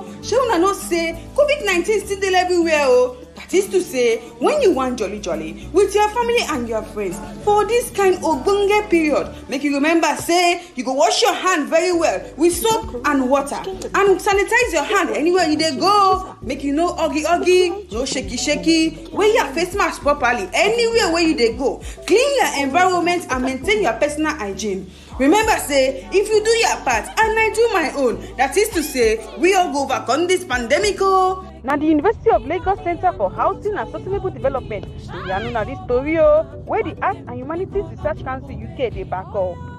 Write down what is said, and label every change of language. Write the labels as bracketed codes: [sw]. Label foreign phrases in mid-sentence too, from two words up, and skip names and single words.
[pcm] Shey una know say COVID-19 still dey everywhere o. That is to say, when you want jolly with your family and your friends for this kind of ogbonge period, make you remember say you go wash your hand very well with soap and water and sanitize your hand anywhere you dey go. Make you no huggy, no shaky. Wear your face mask properly anywhere where you dey go. Clean your environment and maintain your personal hygiene. Remember say, if you do your part and I do my own, that is to say, we all go overcome this pandemic o. Now the University of Lagos Center for Housing and Sustainable Development, you know this story where the Arts and Humanities Research Council UK they back up.